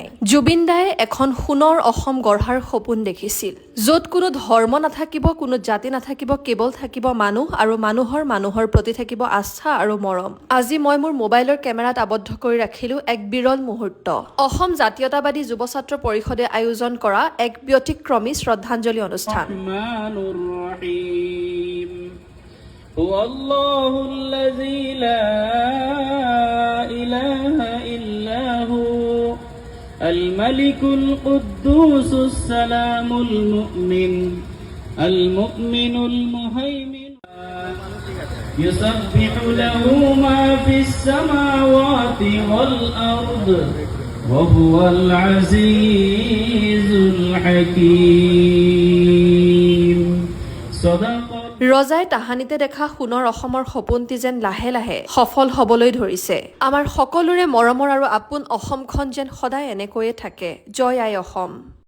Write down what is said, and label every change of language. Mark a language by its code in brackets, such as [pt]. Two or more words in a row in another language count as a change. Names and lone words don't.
[as] জুবিন দায়ে এখন সোণৰ অসম গঢ়াৰ সপোন দেখিছিল, য'ত কোনো ধৰ্ম নাথাকিব, কোনো জাতি নাথাকিব, কেৱল থাকিব মানুহ আৰু মানুহৰ প্ৰতি থাকিব আস্থা আৰু মৰম। আজি মই মোৰ মোবাইলৰ কেমেৰাত আবদ্ধ কৰি ৰাখিলো এক বিৰল মুহূৰ্ত। অসম জাতীয়তাবাদী যুৱ ছাত্ৰ পৰিষদে আয়োজন কৰা এক ব্যতিক্ৰমী শ্ৰদ্ধাঞ্জলি অনুষ্ঠান। [ar] هو الله الذي لا إله إلا هو الملك القدوس السلام المؤمن المهيمن يسبح له ما في السماوات والأرض وهو العزيز الحكيم صدق [as] ৰজাই তাহানিতে দেখা সোণৰ অসমৰ সপোনটি যেন লাহে লাহে সফল হবলৈ ধৰিছে। আমাৰ সকলোৰে মৰমৰ আৰু আপোন অসমখন যেন সদায় এনেকৈয়ে থাকে। জয় আই অসম।